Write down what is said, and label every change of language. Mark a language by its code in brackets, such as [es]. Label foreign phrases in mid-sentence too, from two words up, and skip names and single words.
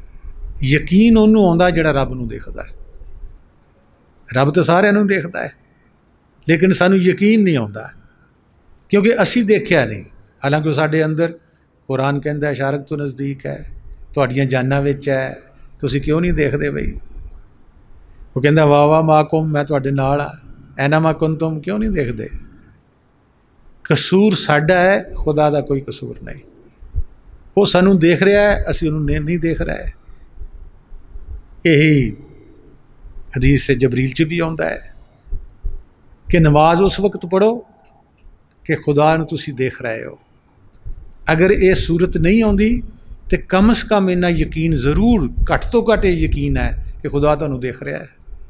[pa] یقین اوہنوں آؤندا جیہڑا رب نوں دیکھدا ہے۔ رب تو ساریاں نوں دیکھدا ہے، لیکن سانوں یقین نہیں آؤندا کیونکہ اسیں دیکھیا نہیں. حالانکہ ساڈے اندر قرآن کہندا شارک تو نزدیک ہے، تہاڈیاں جاناں وچ ہے، تسیں کیوں نہیں دیکھدے بئی. وہ کہندا [ar] واه واه معكم, [pa] میں تہاڈے نال آ, [ar] أينما كنتم, [pa] کیوں نہیں دیکھدے. قصور ساڈا ہے، خدا دا کوئی قصور نہیں. وہ سانوں دیکھ رہا ہے، اسیں اوہنوں نہیں دیکھ رہے. یہی حدیث سے جبریل چ بھی آؤندا ہے کہ نماز اس وقت پڑھو کہ خدا نوں تسیں دیکھ رہے ہو. اگر یہ صورت نہیں آؤندی تو کم سے کم انا یقین ضرور، گھٹ تو گھٹ یقین ہے کہ خدا تہانوں دیکھ رہا ہے.